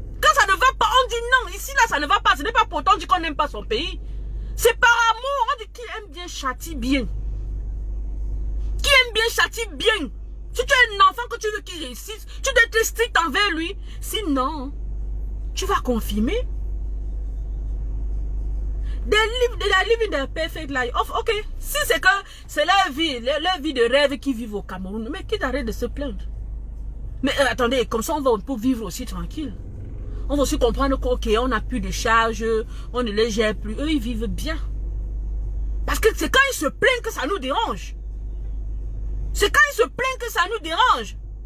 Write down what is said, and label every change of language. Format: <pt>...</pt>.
<fr>Quand ça ne va pas, on dit non. Ici, là, ça ne va pas. Ce n'est pas pour autant qu'on n'aime pas son pays. C'est par amour. On dit qui aime bien châtie bien. Qui aime bien châtie bien. Si tu as un enfant que tu veux qu'il réussisse, tu dois être strict envers lui. Sinon, tu vas confirmer.</fr> <en>They living their perfect life.</en> <fr>Ok, si c'est que c'est leur vie de rêve qui vivent au Cameroun, mais qu'ils arrêtent de se plaindre. Mais attendez, comme ça on peut vivre aussi tranquille. On va aussi comprendre qu'on n'a plus de charges, on ne les gère plus. Eux, ils vivent bien. Parce que c'est quand ils se plaignent que ça nous dérange. C'est quand ils se plaignent que ça nous dérange.</fr>